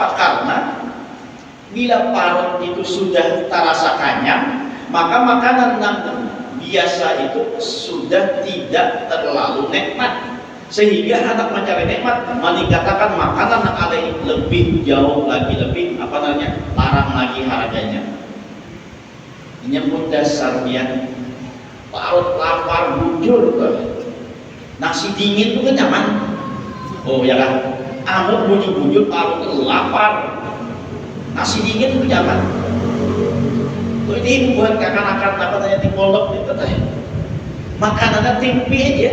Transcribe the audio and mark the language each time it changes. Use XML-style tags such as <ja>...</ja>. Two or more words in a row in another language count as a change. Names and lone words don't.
<id>Karena bila parut itu sudah terasa kanyang, maka makanan yang biasa itu sudah tidak terlalu nikmat. Sehingga anak mencari nikmat meningkatkan makanan yang ada lebih jauh lagi, lebih apa namanya larang lagi harganya.</id> <bjn>Ini pun dasar dia parut lapar bujur nasi dingin itu kan nyaman. Oh ya kan, amuk bujur parut lapar nasi dingin itu nyaman.</bjn> <id>Ini buat kakan-kakan apa namanya di pondok itu makanannya tempe aja.</id>